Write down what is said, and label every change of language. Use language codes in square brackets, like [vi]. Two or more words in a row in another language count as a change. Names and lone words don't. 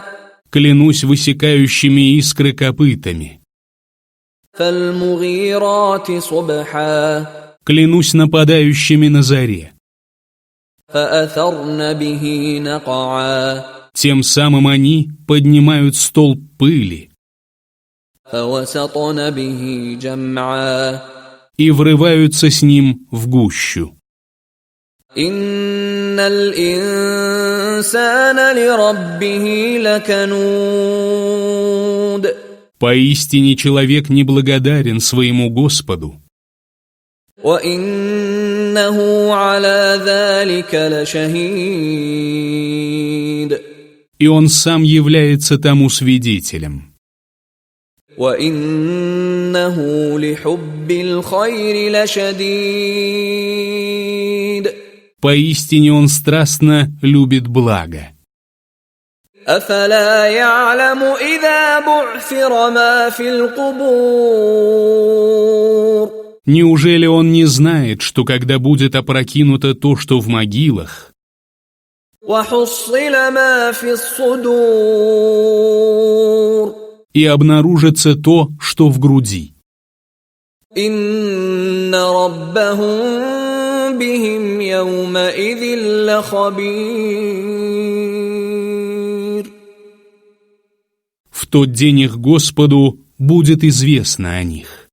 [ru] Клянусь высекающими искры копытами. [ar] فالمغيرات صبحا. [ru] Клянусь нападающими на заре. [ar] فأثرن به نقعا. [ru] Тем самым они поднимают столб пыли [ar] فوسطن به جمعا. [ru] и врываются с ним в гущу. [ar] إن الإنسان لربه لكنود. [ru] Поистине человек неблагодарен своему Господу, [ar] وإنه على ذلك لشهيد. [ru] и он сам является тому свидетелем. [ar] وإنه لحب الخير لشديد. [ru] Поистине он страстно любит благо. [ar] أفلا يعلم إذا بعثر ما في القبور. [ru] Неужели он не знает, что когда будет опрокинуто то, что в могилах, [ar] وحصل ما في الصدور. [ru] и обнаружится то, что в груди? [ar] إن ربهم بهم يومئذ لخبير. [ru] В тот день их Господу будет известно о них.